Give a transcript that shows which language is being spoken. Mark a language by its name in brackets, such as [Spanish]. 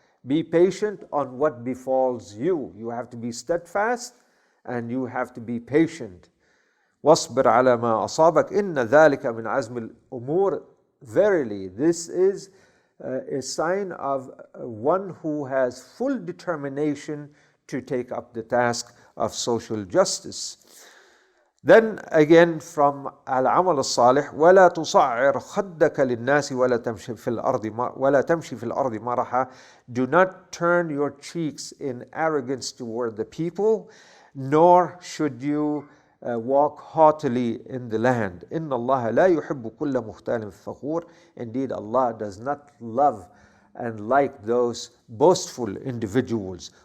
[English] Be patient on what befalls you. You have to be steadfast and you have to be patient. [Arabic] وَاصْبِرْ عَلَى مَا أَصَابَكَ إِنَّ ذَلِكَ مِنْ عَزْمِ الْأُمُورِ. [English] Verily, this is a sign of one who has full determination to take up the task of social justice. Then again from Al-Amal Al-Salih, [Arabic] وَلَا تُصَعِّرْ خَدَّكَ لِلنَّاسِ وَلَا تَمْشِ فِي الْأَرْضِ مَرَحًا. [English] Do not turn your cheeks in arrogance toward the people, nor should you walk haughtily in the land. [Arabic] إِنَّ اللَّهَ لَا يُحِبُّ كُلَّ مُخْتَالٍ فَخُورٍ. [English] Indeed, Allah does not love and like those boastful individuals.